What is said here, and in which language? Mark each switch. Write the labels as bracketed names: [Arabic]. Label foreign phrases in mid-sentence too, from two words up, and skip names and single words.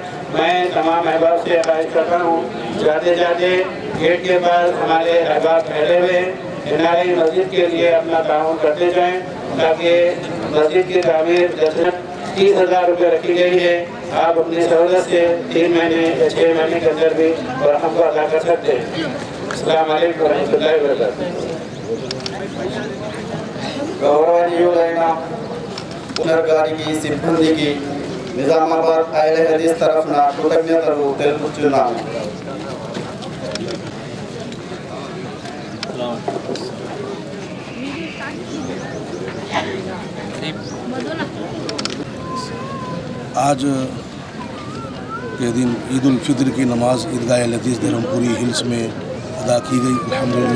[Urdu] میں تمام احباب سے خواہش کرتا ہوں، جاتے جاتے گیٹ کے پاس ہمارے احباب ٹھہرے ہوئے ہیں، NRI مسجد کے لیے اپنا تعاون کرتے جائیں تاکہ مسجد کی تعمیر 30,000 روپے رکھی گئی ہے. آپ اپنی سہولت سے 3 مہینے یا 6 مہینے کے اندر بھی رقم کو ادا کر سکتے ہیں. السلام علیکم ورحمۃ اللہ وبرکاتہ. [Telugu] గౌరవనీయులైన పునర్గారికి సిబ్బందికి నిజామాబాద్ అహ్లే హదీస్ తరఫున కృతజ్ఞతలు తెలుపుతున్నాను. [Urdu] آج کے دن عید الفطر کی نماز عیدگاہ اہل حدیث دھرمپوری ہلز میں ادا کی گئی الحمدللہ.